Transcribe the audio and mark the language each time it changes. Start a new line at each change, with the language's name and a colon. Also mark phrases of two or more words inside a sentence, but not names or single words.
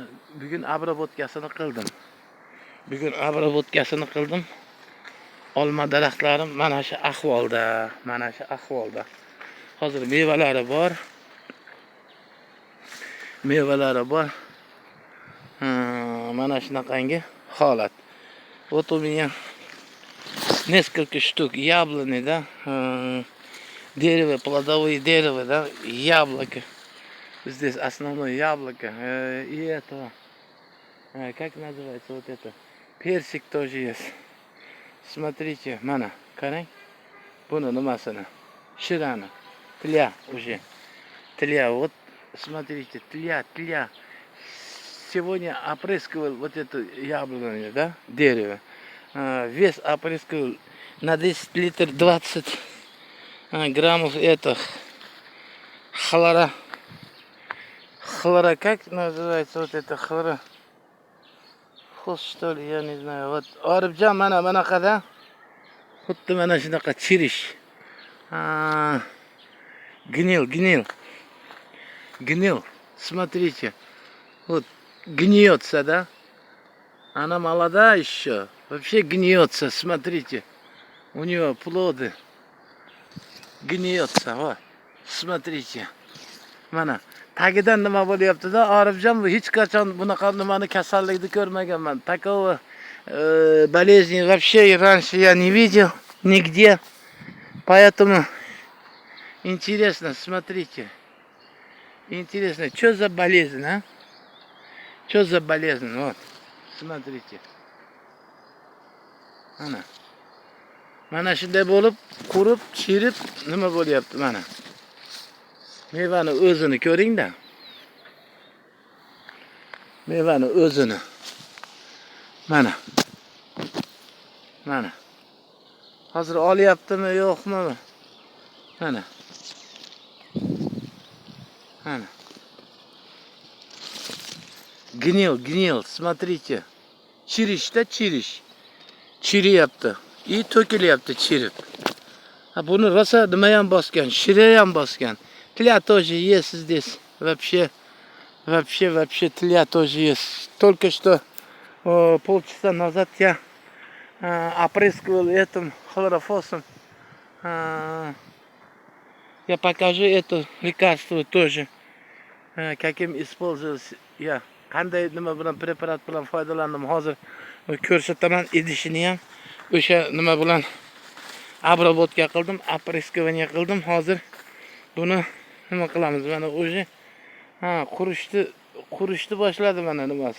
Uzbek: Bugun obrobotkasini qildim. Olma daraxtlarim mana shu ahvolda. Hozir mevalari bor. Mana shunaqangi holat.
Russian: Вот у меня несколько штук яблони, да, дерево, плодовые дерева, да, яблоко. Здесь основное яблоко. И это, как называется вот это? Персик тоже есть. Смотрите,
Uzbek: mana, qarang. Buni nimasini? Shirani.
Russian: Tля уже. Tля, вот, смотрите, тля. Сегодня опрыскивал вот это яблоко, да, дерево. Вес опрыскивал на 10 литров 20 граммов этих хлора, как называется вот это хлора? Что ли, я не знаю. Вот Арабжан
Uzbek: mana qada. Xuddi mana shunaqa chirish.
Russian: Гнил. Смотрите. Вот гниется-да. Она молодая еще. Вообще гниется, смотрите. У нее плоды. Gniyotsam, va. Смотрите.
Uzbek: Mana tagidan nima bo'lyapti-da, Orifjon, hech qachon bunaqa nimani kasallikni ko'rmaganman.
Russian: Такого болезни вообще раньше я не видел нигде. Поэтому интересно, смотрите. Интересно, что за болезнь, а? Что за болезнь? Вот. Смотрите.
Uzbek: Ana. Mana shunday bo'lib, qurib, chirib, nima bo'lyapti mana. Mevani o'zini ko'ring-da. Mevani o'zini. Mana. Mana. Hozir olyaptimi, yo'qmi? Mana.
Russian: Mana. Гнил, смотрите.
Uzbek: Chirishda chirish. Chiriyapti. И to'kilyapti chirib. Buni rosa nima ham bosgan, shira ham bosgan.
Russian: Tля тоже есть здесь. Вообще тля тоже есть. Только что полчаса назад я опрыскивал этим хлорофосом. Я покажу это лекарство тоже. Каким использовался я.
Uzbek: Qanday nima bilan preparat bilan foydalandim hozir ko'rsataman idishini ham. O'sha nima bilan обработка qildim, опрыскивание qildim. Hozir buni nima qilamiz? Mana o'sha qurishni boshladi mana nimasi.